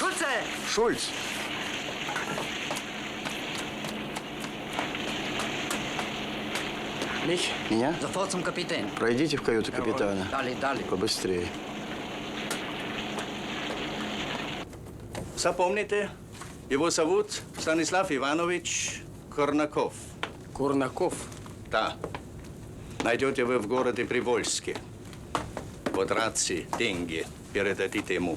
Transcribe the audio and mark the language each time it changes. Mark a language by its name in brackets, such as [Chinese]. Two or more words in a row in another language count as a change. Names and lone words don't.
[Russian] Шульце! Шульц. [German] Mich? [Russian] Меня? [German] Sofort zum Kapitän. [Russian] Пройдите в каюту капитана. Далее. Побыстрее. Запомните, его зовут Станислав Иванович Корнаков. Курнаков? Да. Найдете вы в городе Привольске. Вот рации, деньги передадите ему.